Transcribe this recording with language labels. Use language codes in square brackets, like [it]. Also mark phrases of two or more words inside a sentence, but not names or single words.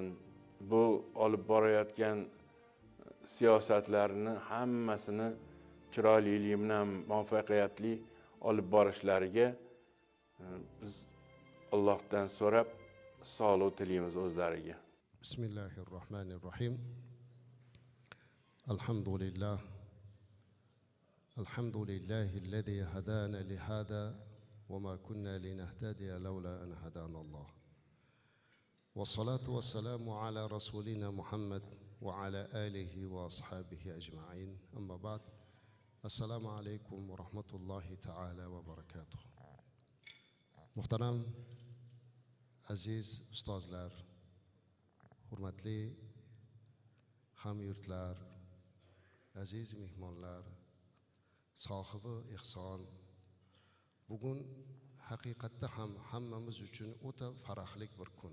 [uz] Bu olib borayotgan siyosatlarni hammasini chiroyli bilan muvaffaqiyatli olib borishlariga biz Allohdan so'rab sog'lik tilaymiz o'zlariga. [ar] Bismillahirrohmanirrohim. Alhamdulillah. الحمد لله الذي هدانا لهذا وما كنا لنهتدي لولا أن هدانا الله. والصلاة والسلام على رسولنا محمد وعلى آله وأصحابه أجمعين. أما بعد. السلام عليكم ورحمة الله تعالى وبركاته. [uz] Muhtaram aziz ustozlar, hurmatli hamyurtlar, aziz mehmonlar, sohibi ihson, bugun haqiqatda ham hammamiz uchun o'ta farahlik bir kun.